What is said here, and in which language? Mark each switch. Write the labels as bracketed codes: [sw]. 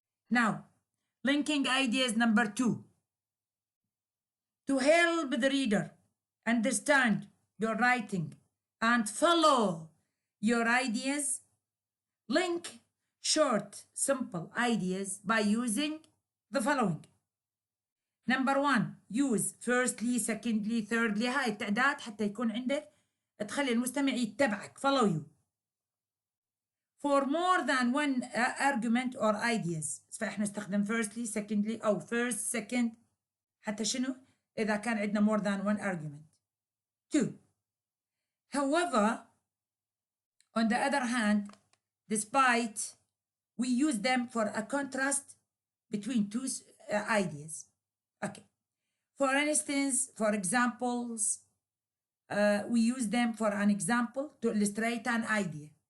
[en] Now, linking ideas number 2. To help the reader understand your writing and follow your ideas, link short, simple ideas by using the following. Number 1. Use firstly, secondly, thirdly. [ar] هاي التعداد حتى يكون عندك تخلي المستمع يتبعك. [en] Follow you. For more than one argument or ideas. [ar] فإحنا نستخدم [en] firstly, secondly [ar] أو [en] first, second. [ar] حتى شنو؟ إذا كان عندنا [en] more than one argument. 2. However, on the other hand, despite we use them for a contrast between two ideas. Okay. For instance, for examples, we use them for an example to illustrate an idea.